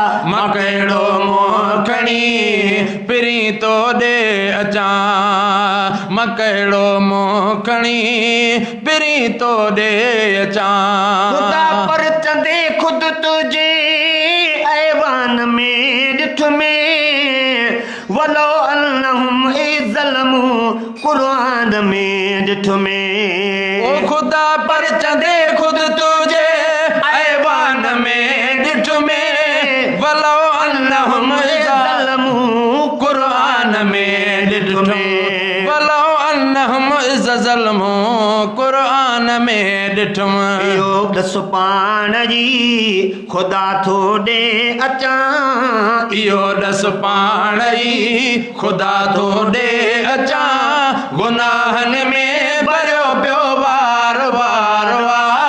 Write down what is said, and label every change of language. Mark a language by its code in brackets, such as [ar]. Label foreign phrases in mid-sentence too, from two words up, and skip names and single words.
[sd] مان ڪهڙو منهن کڻي پري تو ڏي اچان، مان ڪهڙو منهن کڻي پري تو ڏي اچان. خدا پر چندي خود تنهنجي ايوان ۾ ڏٺ ۾، [ar] ولو انهم اذ ظلموا، [sd] قرآن ۾ ڏٺ ۾. او خدا پر چندي خود تنهنجي ايوان ۾ ڏٺ ۾، [ar] ولو انهم اذ ظلموا، [sd] قرآن ۾ ڏٺ ۾، [ar] ولو انهم اذ ظلموا، [sd] قرآن ۾ ڏٺ ۾. اهو ڏس پاڻ ئي خدا ٿو ڏي اچان، اهو ڏس پاڻ ئي خدا ٿو ڏي اچان، گناهن ۾ ڀريو پيو بار بار آ.